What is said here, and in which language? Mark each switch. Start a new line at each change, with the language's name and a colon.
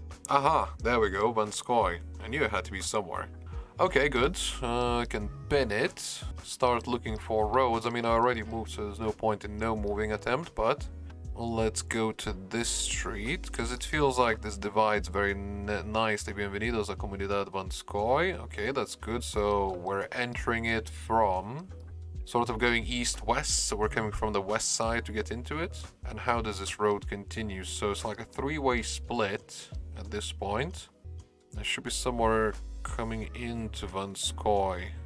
English: Aha, there we go, Van Skoy. I knew it had to be somewhere. Okay, good. I can pin it. Start looking for roads. I mean, I already moved, so there's no point in no moving attempt, but let's go to this street, because it feels like this divides very nicely.
Spanish: Bienvenidos a Comunidad Van Skoy.
English: Okay, that's good. So we're entering it from sort of going east-west, so we're coming from the west side to get into it. And how does this road continue? So it's like a 3-way split at this point. There should be somewhere coming into Van Skoy.